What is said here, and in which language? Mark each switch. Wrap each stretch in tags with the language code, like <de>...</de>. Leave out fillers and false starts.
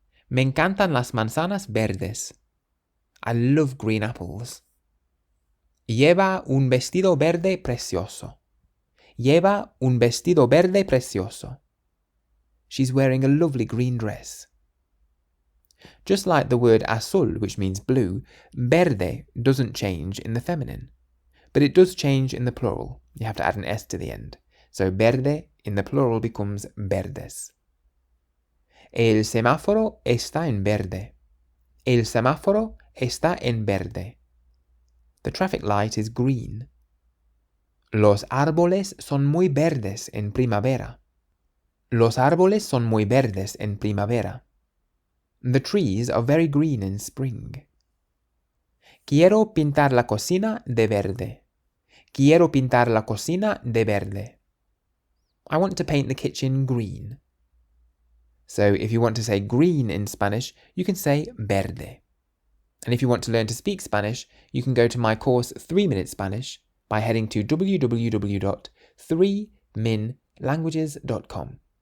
<es>Me encantan las manzanas verdes.</es> <en>I love green apples.</en> <es>Lleva un vestido verde precioso. Lleva un vestido verde precioso.</es> <en>She's wearing a lovely green dress. Just like the word azul, which means blue, verde doesn't change in the feminine. But it does change in the plural. You have to add an S to the end. So verde in the plural becomes verdes.</en> <es>El semáforo está en verde. El semáforo está en verde.</es> <en>The traffic light is green.</en> <es>Los árboles son muy verdes en primavera. Los árboles son muy verdes en primavera.</es> <en>The trees are very green in spring.</en> <es>Quiero pintar la cocina de verde. Quiero pintar la cocina de verde.</es> <en>I want to paint the kitchen green. So if you want to say green in Spanish, you can say verde. And if you want to learn to speak Spanish, you can go to my course 3 Minute Spanish by heading to www.3minlanguages.com.</en>